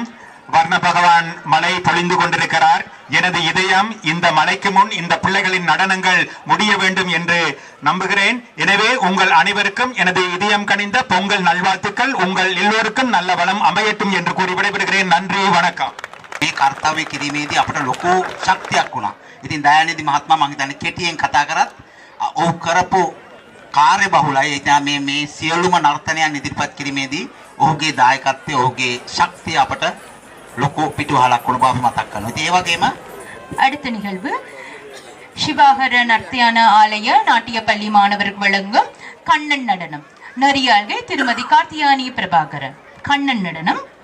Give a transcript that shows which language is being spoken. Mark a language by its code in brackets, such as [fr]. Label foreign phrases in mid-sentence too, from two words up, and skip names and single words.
[ta] வர்ண பகவான் மழை பொழிந்து கொண்டிருக்கிறார். எனது இதயம் இந்த மழைக்கு முன் இந்த பிள்ளைகளின் நடனங்கள் முடிய வேண்டும் என்று நம்புகிறேன். எனவே உங்கள் அனைவருக்கும் எனது இதயம் கனிந்த பொங்கல் நல்வாழ்த்துக்கள். உங்கள் எல்லோருக்கும் நல்ல வளம் அமையட்டும் என்று கூறி விடைபெறுகிறேன். நன்றி, வணக்கம். [si] මේ කර්තව්‍ය කිරීමේදී අපට ලොකු ශක්තියක් වුණා. ඉතින් දයානිධි මහත්මයා මම හිතන්නේ කෙටියෙන් කතා කරත් ඔහු කරපු කාර්ය බහුලයි. ඒ නිසා මේ සියලුම නර්තනයන් ඉදිරිපත් කිරීමේදී ඔහුගේ දායකත්වය ඔහුගේ ශක්තිය අපට ලොකු පිටුවහලක් වුණ බව මතක් කරනවා. ඉතින් ඒ වගේම [ta] அடுத்த நிகழ்வு சிவாகர நர்த்தியான ஆலய நாட்டிய பள்ளி மாணவர்கள் வழங்கும் கண்ணன் நடனம். நெறியாள்கை திருமதி கார்த்தியானி பிரபாகரன். கண்ணன் நடனம்.